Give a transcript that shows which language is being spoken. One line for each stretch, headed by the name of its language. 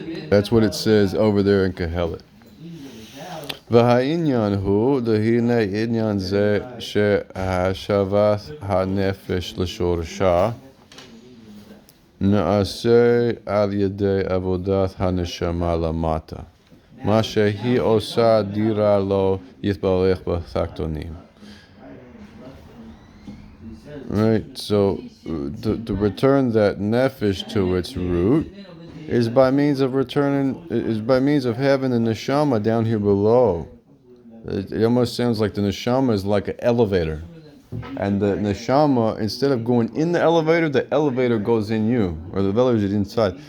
English: That's what it says over there in Kehelet.
Hebrew: והעניין הוא, דהנה עניין זה שהשבת הנפש לשורשה נעשה על ידי עבודת הנשמה למטה. מה שהיא עושה דירה לו יתברך בתחתונים.
English: Right, so to return that nefesh to its root is by means of having the neshama down here below. It almost sounds like the neshama is like an elevator. And the neshama, instead of going in the elevator goes in you, or the elevator is inside.